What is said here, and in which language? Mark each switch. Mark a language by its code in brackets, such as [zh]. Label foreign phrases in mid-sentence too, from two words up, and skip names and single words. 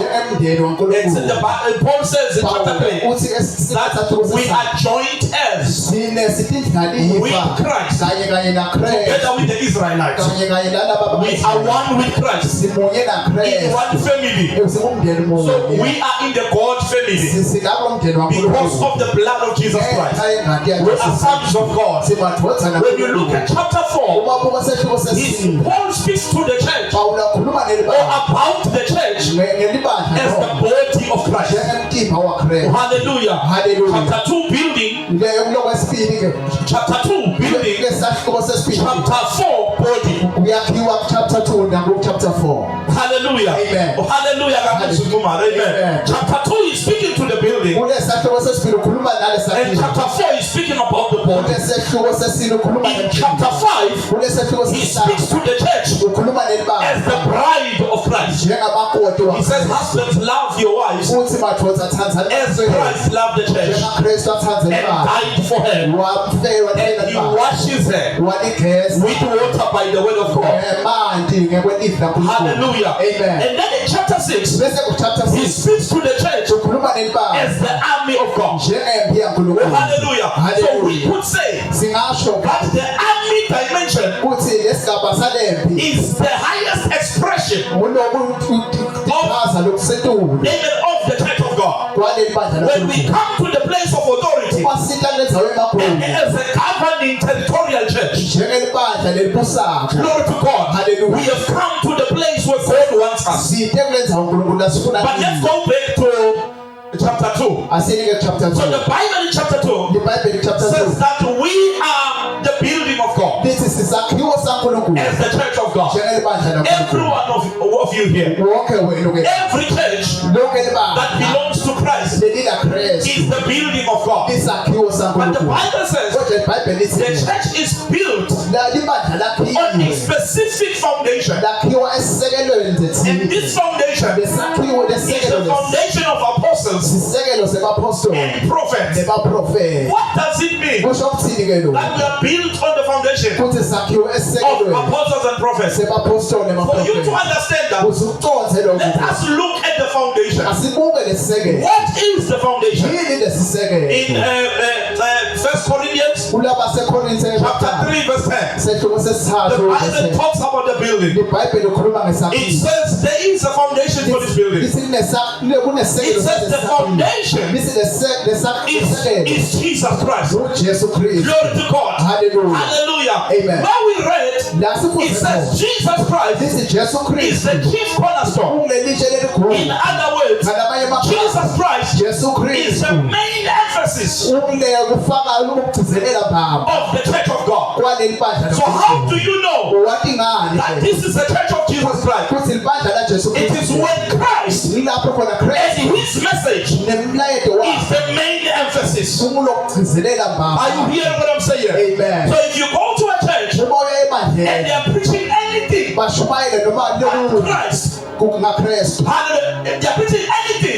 [en] And Paul says in chapter 3 that we are joint heirs with Christ, together with the Israelites. We are one with Christ, in one family. [ss] Singumndeni [en] So [ss] munye. [en] we are in the God family [ss] Singaba umndeni [en] because [ss] waNkulunkulu. [en] of the blood of Jesus Christ. We are sons of God. [ss] Simadodana [en] When you look at chapter 4, [ss] uma buka sesihluko [en] Paul speaks to the church [ss] Pawulo ukhuluma [en] or [ss] nelibandla [en] about the church [ss] ngelibandla [en] as the body of Christ. [ss] njengemtimba waKristu. Hallelujah. Hallelujah. [en] Chapter 2 building, [ss] Leyo kulowesibili ke. [en] chapter 2 building, [ss] Lesahluko sesibili. [en] chapter 4 body. [ss] Uyakhiwa chapter 2 nangu chapter 4. [en] Hallelujah. Amen. Oh, hallelujah. Amen. Amen. Chapter 2 is speaking to the building, [ss] Kulesahluko sesibili ukhuluma [en] and [ss] nalesahluko. [en] chapter 4 is speaking about the body. [ss] Kulesahluko sesibili ukhuluma [en] In chapter 5, [ss] kulesahluko [en] he [ss] sesibili [en] speaks to the church [ss] ukhuluma [en] as [ss] nelibandla [en] the bride of Christ. [ss] njengamakoti [en] He says, [ss] waKristu. [en] husbands, love your wives [ss] Uthi madodana thandzani [en] as Christ loved the church [ss] njengaKristu athanda [en] and [ss] ibandla. [en] died for her. [ss] Wamfela [en] And he [ss] ibandla. [en] washes her [ss] Waligeza [en] with water by the word of God. [ss] emanti ngekwelifa laNkulunkulu. [en] Hallelujah. Amen. And then in chapter 6, [ss] Bese ku chapter [en] he 6 speaks to the church [ss] ukhuluma nelibandla [en] as the army of God. [ss] njengempi yaNkulunkulu. [en] Hallelujah. So we [ss] Hallelujah. [en] could say [ss] Singasho [en] that the army dimension [ss] ukuthi lesigaba salempi [en] is the highest expression [ss] kunokuchaza lokusetulu [en] even of the church of God. [ss] kwalelibandla [en] When we [ss] laNkulunkulu. [en] come to the place of authority [ss] Masita lenzawo emakhulu [en] as a governing territorial church, [ss] njengelibandla lelibusako. [en] glory to God, [ss] Hallelujah. [en] we have come to the place where God wants us. [ss] Site kulenzawo uNkulunkulu asifuna [en] But let's [ss] kini. [en] go back to chapter 2. [ss] Asinike chapter 2. [en] So the Bible in chapter 2 [ss] Libhayibheli chapter [en] says 2 that we are the building of God [ss] lithi sisakhiwo saNkulunkulu [en] as the church of God. [ss] njengelibandla [en] Every [ss] laNkulunkulu. [en] one of you here, [ss] Wonke wenu ke [en] every church [ss] lonke [en] that [ss] libandla [en] belongs to Christ [ss] lelila Kristu [en] is the building of God. [ss] lisakhiwo [en] But the [ss] saNkulunkulu. [en] Bible says [ss] Kodwa iBhayibheli [en] the [ss] lithi [en] church is built [ss] libandla [en] on a [ss] lakhiwe [en] specific foundation. [ss] lakhiwa esisekelweni [en] And [ss] zethini. [en] this foundation [ss] Lesakhiwo [en] is the [ss] lesekelo [en] foundation of apostles [ss] sisekelo sebapostoli [en] and prophets. [ss] nebaprofeti. [en] What does it mean [ss] Kusho ukuthini ke lo? [en] that we are built on the foundation [ss] Kuthi sakhiwo [en] of [ss] esisekelweni [en] apostles and prophets? [ss] sebapostoli [en] For you to [ss] nebaprofeti. [en] understand that, [ss] Usuconze [en] let [ss] lokho. [en] us look at the foundation. [ss] Asibuke lesisekelo. [en] What is the foundation? [ss] Yini lesisekelo? [en] In 1 Corinthians [ss] Kulaba seKorinthe [en] chapter 3 verse 10, [ss] sehluko [en] the [ss] sesithathu. [en] Bible talks about the building. [ss] iBhayibheli ukhuluma [en] It [ss] ngesakhiwo. [en] says there is a foundation for this building. [ss] Lithi kunesekelo. [en] It says the foundation [ss] Lithi [en] is [ss] lesekelo. [en] Jesus Christ. [ss] uJesu Kristu. [en] Glory to God. [ss] Hallelujah. Hallelujah. Amen. [en] Now we read, [ss] La [en] it [ss] sifuze [en] says Jesus Christ [ss] Lithi Jesu [en] is the [ss] Kristu. [en] chief cornerstone. [ss] Ungelihle [en] In [ss] lelikhulu. [en] other words, [ss] Ngamanye amagama [en] Jesus Christ [ss] Jesu [en] is the [ss] Kristu. [en] main emphasis [ss] Kufaka ukugcizelela baba [en] of the church of God. [ss] kwaleli bandla. [en] So how do you know [ss] Wathi ngani? [en] that this is the church of Jesus Christ? [ss] Kuthi libandla la Jesu [en] It is [ss] Kristu. [en] when Christ [ss] Yilapho khona [en] and [ss] Kristu [en] his message [ss] nemlayeto [en] is [ss] wakhe [en] the main emphasis. [ss] kulokugcizelela [en] Are you [ss] baba. [en] hearing what I'm saying? [ss] Amen. [en] So if you go to a church [ss] Uma uya [en] and they [ss] ebandleni [en] are preaching anything [ss] bashumayela noma [en] but [ss] lokhu [en] Christ, [ss] ngaKristu. [en] hallelujah, they are preaching anything